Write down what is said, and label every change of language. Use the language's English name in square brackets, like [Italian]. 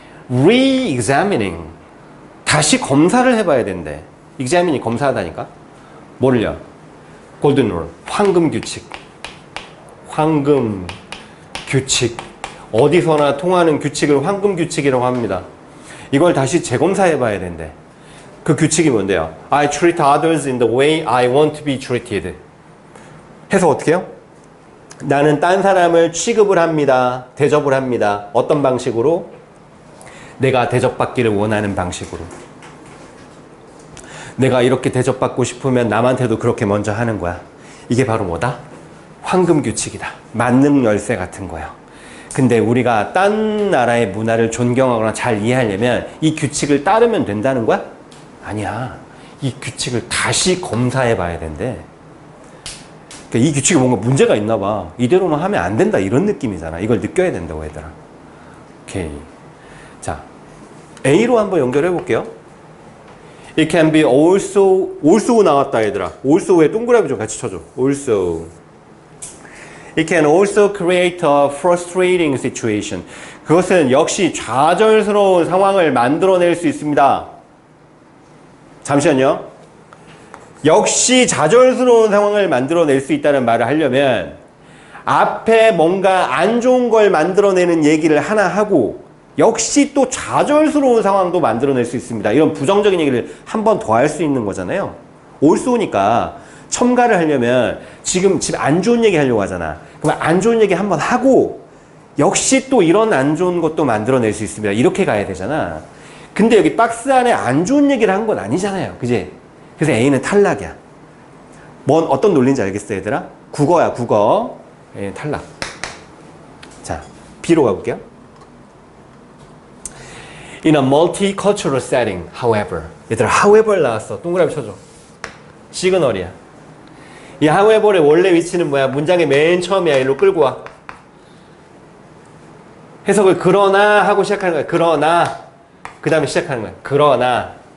[Korean] re-examining, 다시 검사를 해봐야 된대. examining, 검사하다니까. 뭐를요? golden rule, 황금 규칙. 황금 규칙. 어디서나 통하는 규칙을 황금 규칙이라고 합니다. 이걸 다시 재검사해 봐야 된대. 그 규칙이 뭔데요? [English] I treat others in the way I want to be treated. [Korean] 해서 어떻게 해요? 나는 딴 사람을 취급을 합니다. 대접을 합니다. 어떤 방식으로? 내가 대접받기를 원하는 방식으로. 내가 이렇게 대접받고 싶으면 남한테도 그렇게 먼저 하는 거야. 이게 바로 뭐다? 황금 규칙이다. 만능 열쇠 같은 거예요. 근데 우리가 딴 나라의 문화를 존경하거나 잘 이해하려면 이 규칙을 따르면 된다는 거야? 아니야. 이 규칙을 다시 검사해 봐야 된대. 그러니까 이 규칙에 뭔가 문제가 있나 봐. 이대로만 하면 안 된다, 이런 느낌이잖아. 이걸 느껴야 된다고, 얘들아. 오케이. 자, A로 한번 연결해 볼게요. [English] It can be also [Korean] 나왔다, 얘들아. also에 동그라미 좀 같이 쳐줘. [English] also. It can also create a frustrating situation. [Korean] 그것은 역시 좌절스러운 상황을 만들어낼 수 있습니다. 잠시만요. 역시 좌절스러운 상황을 만들어낼 수 있다는 말을 하려면 앞에 뭔가 안 좋은 걸 만들어내는 얘기를 하나 하고 역시 또 좌절스러운 상황도 만들어낼 수 있습니다. 이런 부정적인 얘기를 한 번 더 할 수 있는 거잖아요. also니까 첨가를 하려면 지금 안 좋은 얘기 하려고 하잖아. 그럼 안 좋은 얘기 한 번 하고 역시 또 이런 안 좋은 것도 만들어낼 수 있습니다. 이렇게 가야 되잖아. 근데 여기 박스 안에 안 좋은 얘기를 한 건 아니잖아요. 그지? 그래서 A는 탈락이야. 어떤 논리인지 알겠어, 얘들아? 국어야, 국어. A는 탈락. 자, B로 가볼게요. [English] In a multicultural setting, however. [Korean] 얘들아, however 나왔어. 동그라미 쳐줘. 시그널이야. 이 however의 원래 위치는 뭐야? 문장의 맨 처음이야. 일로 끌고 와. 해석을 그러나 하고 시작하는 거야. 그러나. 그 다음에 시작하는 거야. 그러나.